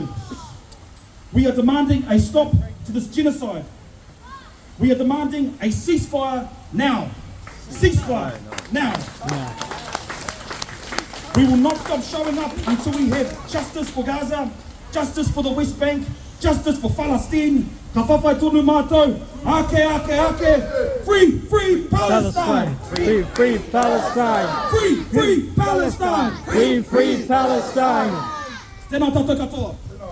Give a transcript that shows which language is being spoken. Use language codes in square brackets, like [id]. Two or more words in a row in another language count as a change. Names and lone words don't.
[en] We are demanding a stop to this genocide. We are demanding a ceasefire now. Ceasefire now. We will not stop showing up until we have justice for Gaza, justice for the West Bank, justice for Palestine. [mi] Ka whawhai tonu mātou. Ake. [en] Free Palestine. Free Palestine. Free Palestine. Free Palestine. [mi] Tēnā tātou katoa.